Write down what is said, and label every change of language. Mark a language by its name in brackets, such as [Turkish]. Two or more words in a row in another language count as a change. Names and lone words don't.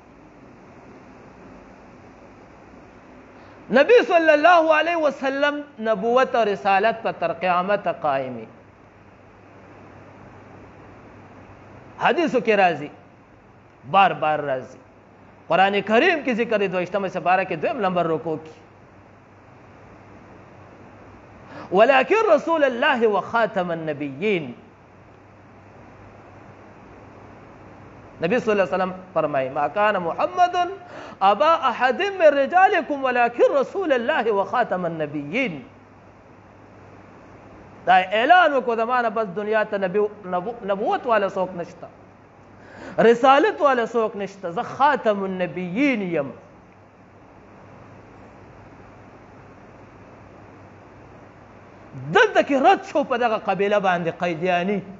[Pashto] نبی [Arabic] صلی الله علیه وسلم [Pashto] نبوت او رسالت په تر قیامت قائمی. حدیثو کې راځي، بار بار راځي، قرآن کریم کې ذکر دی 22 سپاره کې 2 نمبر رکوع کې، [Arabic] ولكن رسول الله وخاتم النبیین. [Pashto] نبی [Arabic] صلی الله علیه وسلم [Pashto] فرمایي [Arabic] ما كان محمد ابا احد من رجالكم ولكن رسول الله وخاتم النبیین. [Pashto] دا اعلان وکړو زمانه بس دنیا ته نبوت والا څوک نشته، رسالت والا څوک نشته، زه [Arabic] خاتم النبیین [Pashto] یم. دلته کې رد شو په دغه قبیله باندې قیدیانی،